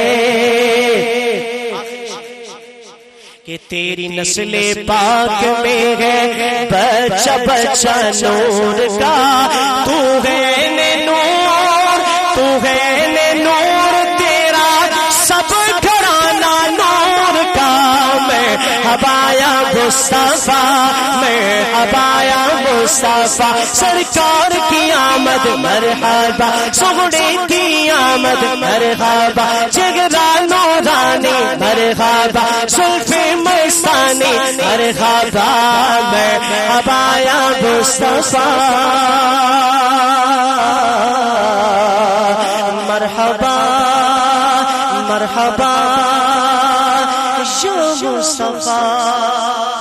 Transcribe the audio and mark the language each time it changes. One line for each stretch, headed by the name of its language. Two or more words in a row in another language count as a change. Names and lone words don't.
Urdu: کہ تیری نسل پاک میں ہے بچہ بچہ نور کا تو ہے نور تو ہے نور تیرا سب گھرانہ نور کا
Arabic: مرحبا یا مصطفیٰ مرحبا یا مصطفیٰ
Urdu: سرکار کی آمد مرحبا سغڑے کی آمد مرحبا جگرا نورانی مرحبا زلف مستانی مرحبا
Arabic: مرحبا یا مصطفیٰ مرحبا مرحبا یا مصطفیٰ